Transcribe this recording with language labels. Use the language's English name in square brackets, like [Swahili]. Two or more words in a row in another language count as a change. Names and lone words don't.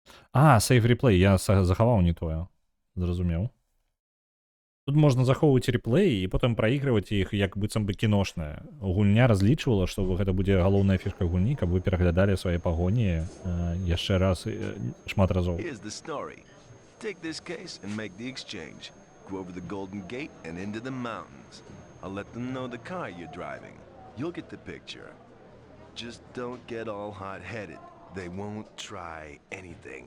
[Belarusian] А, [English] save replay, [Belarusian] я захаваў не тое. Зразумеў. Тут можна захоўваць реплеі і потым праігрываць іх як быццам бы кіношнае. Гульня разлічвала, што гэта будзе галоўная фішка гульні, каб вы пераглядалі свае пагоні яшчэ раз шмат разоў. [English] Here's the story. Take this case and make the exchange. Go over the Golden Gate and into the mountains. I'll let them know the car you're driving. You'll get the picture. Just don't get all hot-headed. They won't try anything.